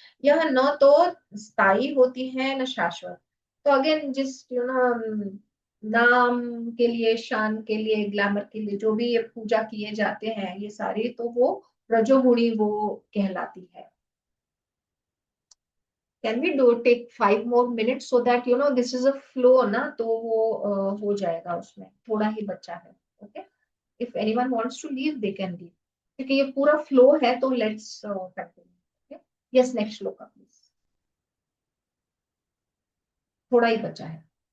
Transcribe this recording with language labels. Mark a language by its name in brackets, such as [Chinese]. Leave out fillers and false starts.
[Hindi] यह न तो स्थायी होती है न शाश्वत। तो अगेन जिस नाम के लिए, शान के लिए, ग्लैमर के लिए जो भी ये पूजा किए जाते हैं ये सारे, तो वो रजोगुणी वो कहलाती है। [English] Can we do take 5 more minutes so that this is a flow ना, [Hindi] तो वो हो जाएगा, उसमें थोड़ा ही बच्चा है। [English] okay, if anyone wants to leave they can leave, [Hindi] क्योंकि ये पूरा फ्लो है। [English] तो let's continue. [Hindi] Yes, [English] next shloka please, [Hindi] थोड़ा ही बचा है।